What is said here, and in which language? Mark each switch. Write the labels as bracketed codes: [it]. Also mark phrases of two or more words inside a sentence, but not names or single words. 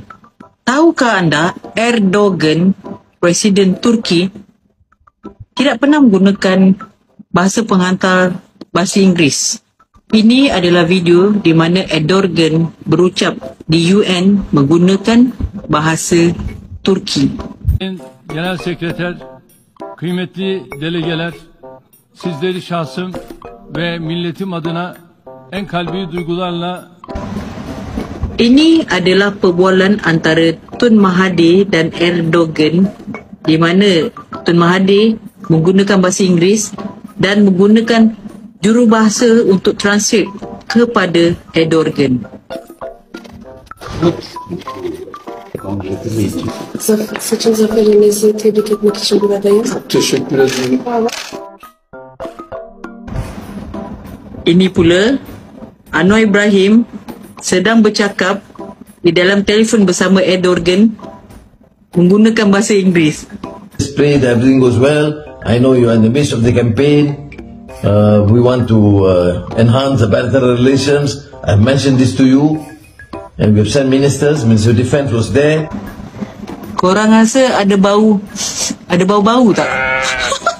[ms] Tahukah anda Erdogan, Presiden Turki, tidak pernah menggunakan bahasa penghantar bahasa Inggeris. Ini adalah video di mana Erdogan berucap di UN menggunakan bahasa Turki. [tr] Genel Sekreter, kıymetli delegeler, sizleri şahsım ve milletim adına en kalbi duygularla. [ms] Ini adalah perbualan antara Tun Mahathir dan Erdogan di mana Tun Mahathir menggunakan bahasa Inggeris dan menggunakan jurubahasa untuk translate kepada Erdogan. [tr] Saçın zaferinizi tebrik etmek için buradayım. Teşekkür ederim. [ms] Ini pula Anwar Ibrahim sedang bercakap di dalam telefon bersama Erdogan menggunakan bahasa Inggeris. [en] Pray that everything goes well. I know you are in the midst of the campaign. We want to enhance the bilateral relations. I've mentioned this to you, and we have sent ministers. Minister of Defence was there. [ms] Korang rasa ada bau-bau tak?